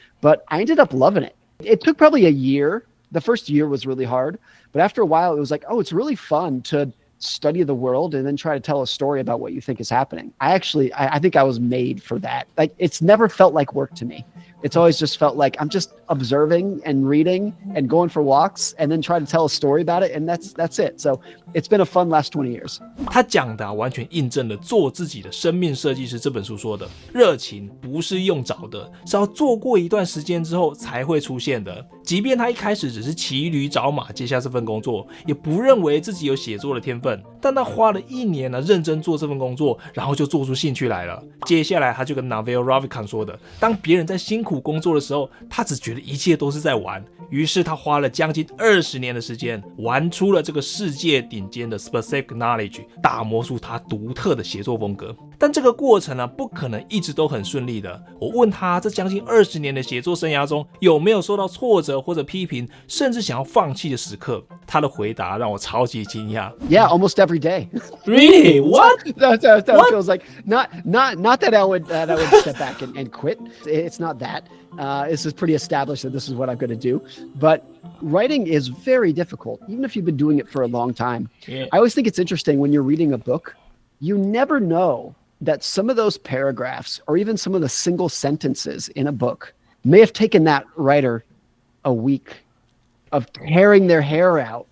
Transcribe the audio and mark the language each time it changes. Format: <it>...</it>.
<en>But I ended up loving it. It took probably a year. The first year was really hard, but after a while it was like, oh, it's really fun to study the world and then try to tell a story about what you think is happening. I think I was made for that. Like, it's never felt like work to me. It's always just felt like I'm just observing and reading and going for walks and then try to tell a story about it. And that's it. So it's been a fun last 20 years.</en> <zh>他讲的完全印证了《做自己的生命设计师》这本书说的，热情不是用找的，是要做过一段时间之后才会出现的。即便他一开始只是骑驴找马接下这份工作，也不认为自己有写作的天分，但他花了1年认真做这份工作，然后就做出兴趣来了。接下来他就跟 Naval Ravikant 说的，当别人在辛苦工作的时候，他只觉得一切都是在玩，于是他花了将近20年的时间，玩出了这个世界顶尖的 specific knowledge， 打磨出他独特的写作风格。但这个过程不可能一直都很顺利的。我问他，这将近20年的写作生涯中，有没有受到挫折或者批评，甚至想要放弃的时刻？他的回答让我超级惊讶。</zh> <en>Yeah, almost every day. Really? What? that feels like not that I would step back and quit. It's not that. This is pretty established that this is what I'm going to do. But writing is very difficult, even if you've been doing it for a long time. Yeah. I always think it's interesting when you're reading a book, you never know that some of those paragraphs or even some of the single sentences in a book may have taken that writer a week of tearing their hair out.</en>